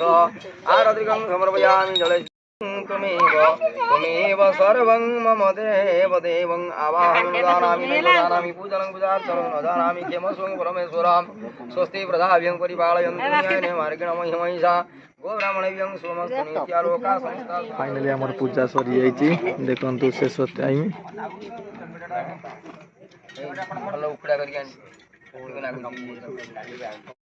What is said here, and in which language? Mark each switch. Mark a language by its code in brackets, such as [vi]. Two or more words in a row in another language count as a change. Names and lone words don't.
[sa] आरतिकं समर्पयामि जले त्वमेव सर्वं मम देव देवं आवाहनं न जानामि न जानामि पूजनं पूजार्चनं न जानामि किमस्वं परमेश्वरं स्वस्ति प्रजाभ्यं परिपालयन्तु न्यायेन मार्गेण महिमहिषा गोब्राह्मणेभ्यं सोमस्तु नित्यालोका संस्था। [or] ଫାଇନଲି ହମର ପୂଜା ସରି ଯାଇଛି ଦେଖନ୍ତୁ ଶେଷ ଟାଇମ ଭଲୋ ଉଖଡ଼ା କରିଆ